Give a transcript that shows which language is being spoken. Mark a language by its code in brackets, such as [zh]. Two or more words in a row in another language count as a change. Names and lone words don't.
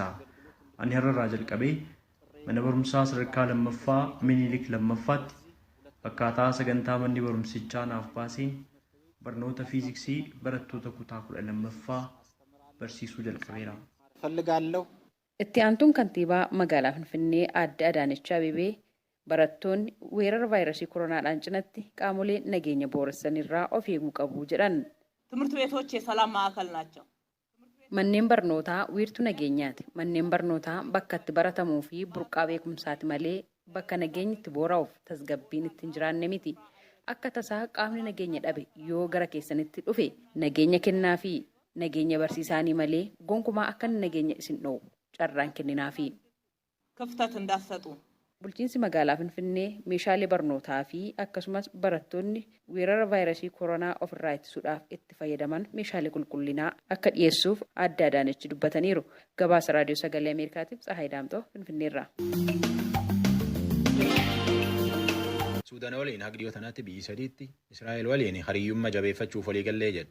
[om] Ani har'arraa jalqabee mana barumsaa sadarkaa lammaffaa Minilik lammaffaatti akkaataa sagantaa manni barumsichaa naaf baaseen barnoota fiiziksii barattoota kutaa 12ffaa barsiisuu jalqabeera. Itti aantuun kantiibaa magaalaa Finfinnee Aadde Adaanech Abeebee barattoonni weerara vaayirasii koronaadhaan cinatti qaamolee nageenya booressanirraa of eeguu qabu jedhan. [am] ትምህርት ቤቶች የሰላም ማዕከል ናቸው. [om] Manneen barnootaa wiirtuu nageenyaati. Manneen barnootaa bakka itti baratamuu fi burqaa beekumsaati malee bakka nageenyi itti boora'uuf tasgabbiin itti hin jiraanne miti. Akka tasaa qaamni nageenya dhabe yoo gara keessanitti dhufe nageenya kennaa fi nageenya barsiisaanii malee gonkumaa akka nageenya isin dho'u carraan kenninaafi. [am] ክፍተት እንዳትሰጡ. [om] Bulchiinsi magaalaa Finfinnee meeshaalee barnootaa fi akkasumas barattoonni weerara vaayirasii koronaa ofirraa ittisuudhaaf itti fayyadaman meeshaalee qulqullinaa akka dhiyeessuuf Aadde Adaanech dubbataniiru. Gabaasa Raadiyoo Sagalee Ameerikaatiif Tsahaay Daamtoo Finfinneerraa. Suudaan waliin haga dhiyoo tanaatti biyyi sadiitti Israa'el waliin hariyyummaa jabeeffachuuf waliigallee jedha.